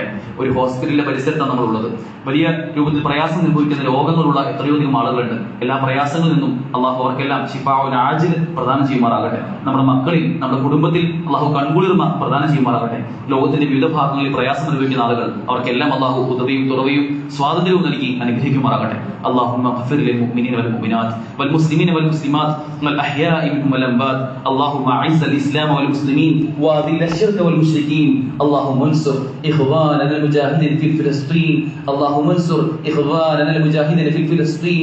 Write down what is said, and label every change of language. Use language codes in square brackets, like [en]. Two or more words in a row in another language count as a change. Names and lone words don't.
[ml] ഒരു ഹോസ്പിറ്റലിലെ പരിസരത്താണ് നമ്മളുള്ളത്. വലിയ രൂപത്തിൽ പ്രയാസം അനുഭവിക്കുന്ന രോഗങ്ങളുള്ള എത്രയോ അധികം ആളുകളുണ്ട്. എല്ലാ പ്രയാസങ്ങളിൽ നിന്നും അല്ലാഹു അവർക്കെല്ലാം [ar] شفاء عاجل [ml] പ്രദാനം ചെയ്യുമാറാകട്ടെ. നമ്മുടെ മക്കളിൽ, നമ്മുടെ കുടുംബത്തിൽ അല്ലാഹു കൺകുളിർമ പ്രദാനം ചെയ്യുമാറാകട്ടെ. ലോകത്തിന്റെ വിവിധ ഭാഗങ്ങളിൽ പ്രയാസം അനുഭവിക്കുന്ന ആളുകൾ അവർക്കെല്ലാം അല്ലാഹു ഉദവിയും തുറവയും സ്വാതന്ത്ര്യവും നൽകി അനുഗ്രഹിക്കുമാറാകട്ടെ. [ar] اللهم اغفر للمؤمنين والمؤمنات والمسلمين والمسلمات والأحياء منهم والأموات. اللهم أعز الإسلام والمسلمين وأذل الشرك والمشركين. اللهم انصر إخواننا المجاهدين في فلسطين. اللهم انصر إخواننا المجاهدين في فلسطين.